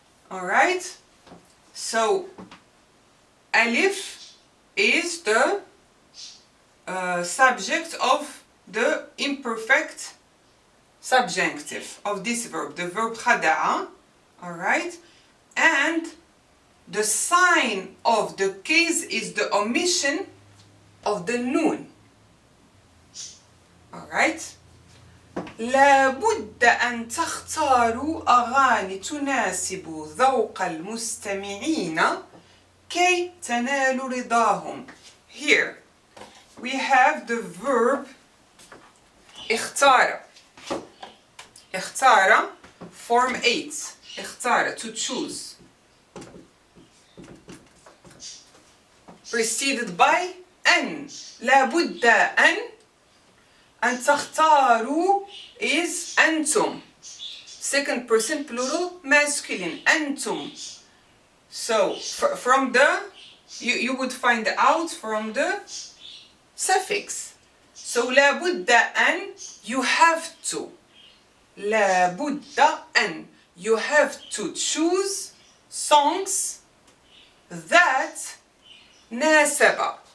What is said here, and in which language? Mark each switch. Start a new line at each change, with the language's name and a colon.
English: Alright? So ألف is the subject of the imperfect subjunctive of this verb, the verb خدع. Alright? And the sign of the case is the omission of the noon. Alright?
Arabic: لابد أن تختاروا أغاني تناسب ذوق المستمعين كي تنالوا رضاهم.
English: Here we have the verb اختار. اختار, form 8. اختار, to choose. Preceded by أن.
Arabic: لابد أن تختاروا is أنتم.
English: Second person plural masculine. أنتم. So from the, you would find out from the suffix. So
Arabic: لابد أن,
English: you have to. لابد أن, you have to choose songs that ناسب.